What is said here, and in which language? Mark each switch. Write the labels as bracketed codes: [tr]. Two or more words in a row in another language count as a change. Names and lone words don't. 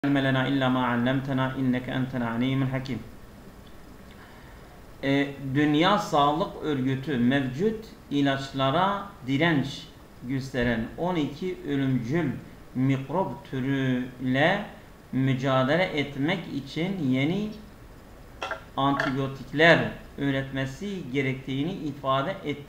[ar] علم لنا إلا ما علمتنا إنك أنت العليم الحكيم. [tr] Dünya Sağlık Örgütü mevcut ilaçlara direnç gösteren 12 ölümcül mikrop türüyle mücadele etmek için yeni antibiyotikler üretmesi gerektiğini ifade etti.